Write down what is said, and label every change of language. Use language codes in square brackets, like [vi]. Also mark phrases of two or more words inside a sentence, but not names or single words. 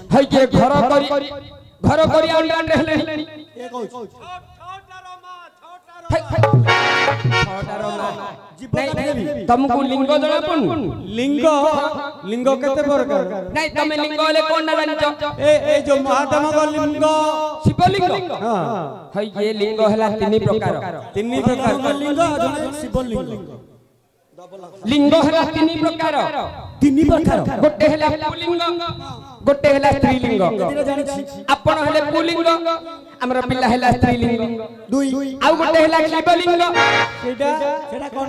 [or] ହଇ ଯେ ଘର କରି ଅଣ୍ଡାଣ୍ଡ ହେଲେଣି ଏ କହୁଛି ତମକୁ ଲିଙ୍ଗ ଜଣା ପଡୁନି ଲିଙ୍ଗ କେତେ ପ୍ରକାର ନାଇଁ ତମେ ଲିଙ୍ଗ ହେଲେ କୋନ ନା ଜାଣିଛ [hi] ए जो महात्मा का लिंग [or] ଶିବଲିଙ୍ଗ ହଇ ଯେ ଲିଙ୍ଗ ହେଲା ତିନି ପ୍ରକାର [hi] तीन प्रकार [or] लिंग ଜଣେ ଶିବ ଲିଙ୍ଗ ଲିଙ୍ଗ ହେଲା ତିନି ପ୍ରକାର ତିନି ପ୍ରକାର ଗୋଟେ ହେଲା ପୁଲିଙ୍ଗ ଗୋଟେ ହେଲା ସ୍ତ୍ରୀଲିଙ୍ଗ ଜାଣିଛି ଆପଣ ହେଲେ ପୁଲିଙ୍ଗ ଆମର ପିଲା ହେଲା ସ୍ତ୍ରୀଲିଙ୍ଗ ଦୁଇ ଆଉ ଗୋଟେ ହେଲା ଶିବଲିଙ୍ଗ ସେଟା ସେଟା କଣ